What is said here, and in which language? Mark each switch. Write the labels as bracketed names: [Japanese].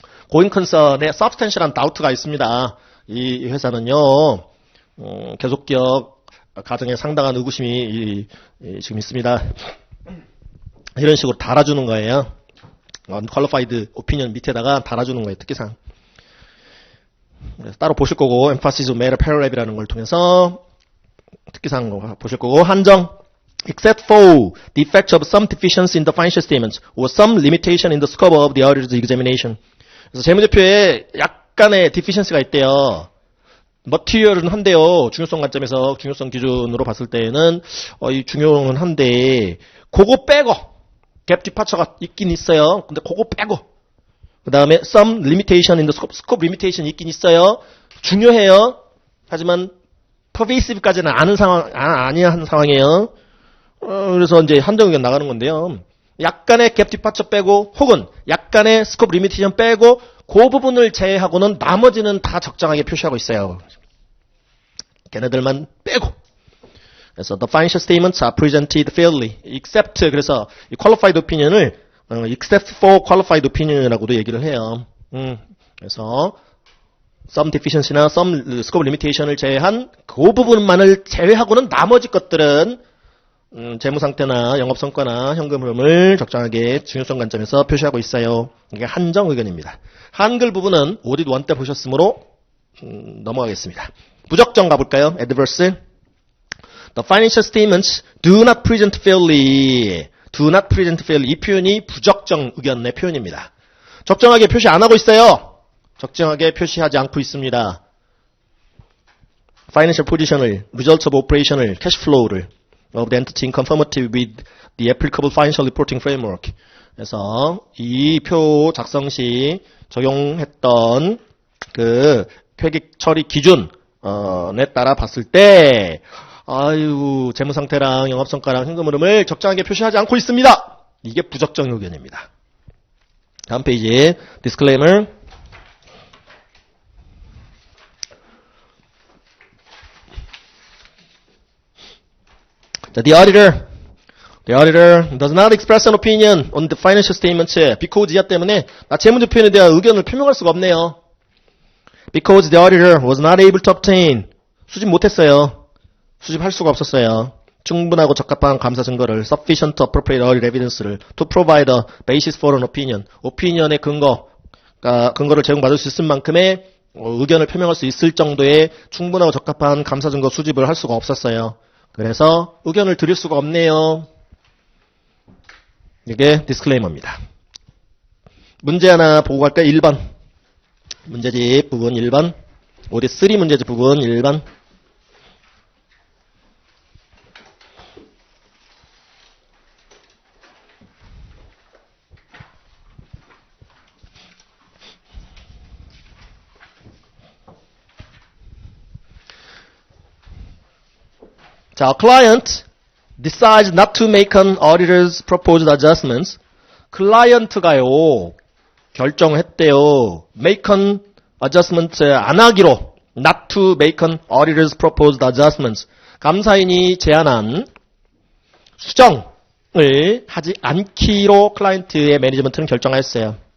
[Korean] 고잉 컨선에 substantial한 doubt가 있습니다. 이 회사는요, 계속 기업 가정에 상당한 의구심이 지금 있습니다. 이런 식으로 달아주는 거예요. unqualified opinion 밑에다가 달아주는 거예요. 특기사항. 따로 보실 거고, emphasis on matter paragraph이라는 걸 통해서 특기사항으로 보실 거고, 한정. [English] Except for the effect of some deficiency in the financial statements or some limitation in the scope of the auditor's examination. [Korean] 그래서 재무제표에 약간의 디피션스가 있대요. 머티리얼은 한데요. 중요성 관점에서 중요성 기준으로 봤을 때는 이 중요는 한데 그거 빼고 갭 디파처가 있긴 있어요. 근데 그거 빼고 그 다음에 [English] some limitation in the scope [Korean] limitation 있긴 있어요. 중요해요. 하지만 pervasive까지는 아니한 상황이에요. 그래서 이제 한정 의견 나가는 건데요. 약간의 갭 디파처 빼고 혹은 약간의 스코프 리미테이션 빼고 그 부분을 제외하고는 나머지는 다 적정하게 표시하고 있어요. 걔네들만 빼고. [English] 그래서 the financial statements are presented fairly except [Korean] 그래서 이 qualified opinion을 [English] except for qualified opinion이라고도 얘기를 해요. [Korean] 그래서 some deficiency나 some scope limitation을 제외한 그 부분만을 제외하고는 나머지 것들은 재무상태나 영업성과나 현금 흐름을 적정하게 중요성 관점에서 표시하고 있어요. 이게 한정 의견입니다. 한글 부분은 오딧 1 때 보셨으므로 넘어가겠습니다. 부적정 가볼까요? adverse. [English] The financial statements do not present fairly. do not present fairly. [Korean] 이 표현이 부적정 의견의 표현입니다. 적정하게 표시 안 하고 있어요. 적정하게 표시하지 않고 있습니다. [English] financial position을, results of operation을, cash flow를 of the entity in conformity with the applicable financial reporting framework. [Korean] 그래서 이 표 작성 시 적용했던 그 회계 처리 기준에 따라 봤을 때 아유 재무상태랑 영업성과랑 현금 흐름을 적정하게 표시하지 않고 있습니다. 이게 부적정 의견입니다. 다음 페이지 disclaimer. [English] The auditor does not express an opinion on the financial statements because [Korean] 이하 때문에 나 재무제표에 대한 의견을 표명할 수가 없네요. [English] Because the auditor was not able to obtain [Korean] 수집 못했어요. 수집할 수가 없었어요. 충분하고 적합한 감사 증거를 [English] sufficient appropriate audit evidence를 to provide a basis for an opinion [Korean] opinion의 근거를 제공받을 수 있을 만큼의 의견을 표명할 수 있을 정도의 충분하고 적합한 감사 증거 수집을 할 수가 없었어요. 그래서 의견을 드릴 수가 없네요. 이게 디스클레이머입니다. 문제 하나 보고 갈까요? 1번. 문제집 부분 1번. 오딧 3 문제집 부분 1번. [English] 자, a client decides not to make an auditor's proposed adjustments. [Korean] 클라이언트가요, 결정했대요. [English] make an adjustment [Korean] 안 하기로. [English] not to make an auditor's proposed adjustments. [Korean] 감사인이 제안한 수정을 하지 않기로 클라이언트의 매니지먼트는 결정하였어요.